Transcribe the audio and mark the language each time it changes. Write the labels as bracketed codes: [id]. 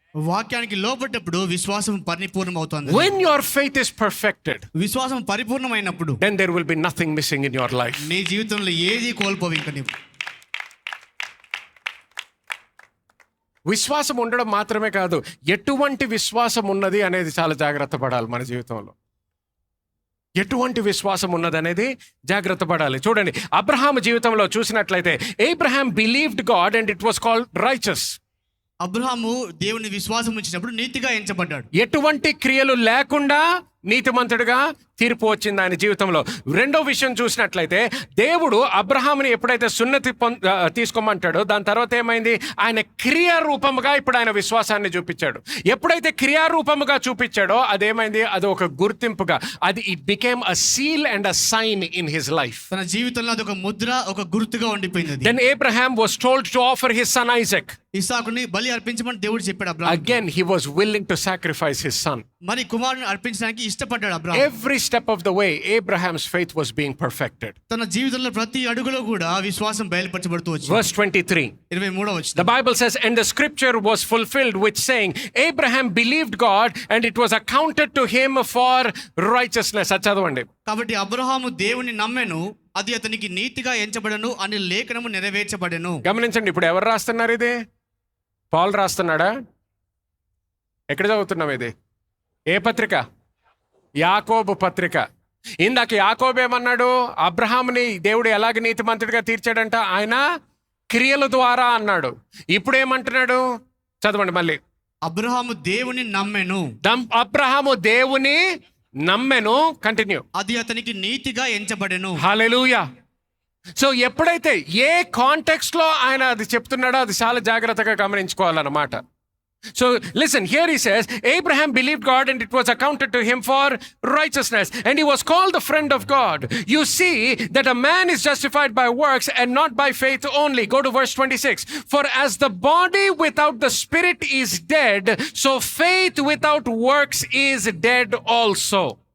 [te] వాక్యానికి లోబడ్డప్పుడు విశ్వాసం పరిపూర్ణం అవుతుంది. [en] When your faith is perfected, [te] విశ్వాసం పరిపూర్ణమైనప్పుడు, [en] then there will be nothing missing in your life. [te] నీ జీవితంలో ఏది కోల్పోవు ఇంక నీవు. విశ్వాసం ఉండడం మాత్రమే కాదు, ఎటువంటి విశ్వాసం ఉన్నది అనేది చాలా జాగ్రత్త పడాలి మన జీవితంలో. ఎటువంటి విశ్వాసం ఉన్నది అనేది జాగ్రత్త పడాలి. చూడండి, అబ్రహాము జీవితంలో చూసినట్లయితే, [en] Abraham believed God and it was called righteous. [te] Abraham దేవుని విశ్వాసం ఉంచినప్పుడు నీతిగా ఎంచబడ్డాడు. ఎటువంటి క్రియలు లేకుండా నీతిమంతుడిగా తీర్పు వచ్చింది ఆయన జీవితంలో. రెండో విషయం చూసినట్లయితే దేవుడు అబ్రహాముని ఎప్పుడైతే సున్నతి తీసుకోమంటాడో దాని తర్వాత ఏమైంది, ఆయన క్రియారూపముగా ఇప్పుడు ఆయన విశ్వాసాన్ని చూపించాడు. ఎప్పుడైతే క్రియారూపముగా చూపించాడో అదేమైంది, అది ఒక గుర్తింపుగా, అది [en] It became a seal and a sign in his life. [te] తన జీవితంలో అది ఒక ముద్ర, ఒక గుర్తుగా ఉండిపోయింది. [en] Then Abraham was told to offer his son Isaac. [te] ఇస్సాకుని బలి అర్పించమని దేవుడు చెప్పాడు Abraham. [en] Again he was willing to sacrifice his son. [te] మరి కుమారుని అర్పించడానికి ఇష్టపడ్డాడు Abraham. [en] Every step of the way Abraham's faith was being perfected. [te] తన జీవితంలో ప్రతి అడుగులో కూడా విశ్వాసం బయలుపరచబడుతూ వచ్చింది. [en] Verse 23. [te] 23వ వచనం. [en] The Bible says, and the scripture was fulfilled which saying, Abraham believed God and it was accounted to him for righteousness. [te] చదవండి. కాబట్టి అబ్రహాము దేవుని నమ్మెను, అది అతనికి నీతిగా ఎంచబడను అని లేఖనము నెరవేర్చబడెను. గమనించండి, ఇప్పుడు ఎవరు రాస్తున్నారు ఇది? పౌలు రాస్తున్నాడా? ఎక్కడ చదువుతున్నాం ఇది? ఏ పత్రిక? యాకోబు పత్రిక. ఇందాక యాకోబు ఏమన్నాడు? అబ్రహాముని దేవుడు ఎలాగ నీతిమంతుడిగా తీర్చాడంట, ఆయన క్రియల ద్వారా అన్నాడు. ఇప్పుడు ఏమంటున్నాడు? చదవండి మళ్ళీ. అబ్రహాము దేవుని నమ్మెను. అబ్రహాము దేవుని నమ్మెను. కంటిన్యూ. అది అతనికి నీతిగా ఎంచబడెను. హల్లెలూయా. సో ఎప్పుడైతే ఏ కాంటెక్స్ట్ లో ఆయన అది చెప్తున్నాడో అది చాలా జాగ్రత్తగా గమనించుకోవాలన్నమాట. [en] So listen, here he says, Abraham believed God and it was accounted to him for righteousness. And he was called the friend of God. You see that a man is justified by works and not by faith only. Go to verse 26. For as the body without the spirit is dead, so faith without works is dead also.